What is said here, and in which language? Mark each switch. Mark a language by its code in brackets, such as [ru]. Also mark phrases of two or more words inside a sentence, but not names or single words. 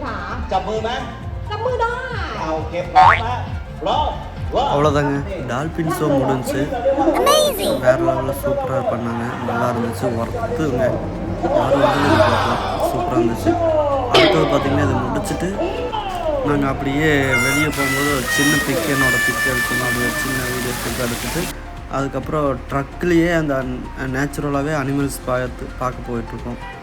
[th] จับมือไหม จับมือได้ เอาโอเคพร้อมฮะพร้อม [ta] அவ்வளோதாங்க, டால்ஃபின் ஷோ முடிஞ்சு. வேறு லெவலில் சூப்பராக பண்ணாங்க, நல்லா இருந்துச்சு, ஒர்த்துங்க. யாரும் வந்து பார்க்கலாம், சூப்பராக இருந்துச்சு. அடுத்தது பார்த்திங்கன்னா இதை முடிச்சுட்டு நாங்கள் அப்படியே வெளியே போகும்போது ஒரு சின்ன பிக் எடுக்கணும், அப்படி ஒரு சின்ன [en] video pic [ta] எடுத்துட்டு அதுக்கப்புறம் ட்ரக்லேயே அந்த நேச்சுரலாகவே அனிமல்ஸ் பார்க்க போயிட்டுருக்கோம்.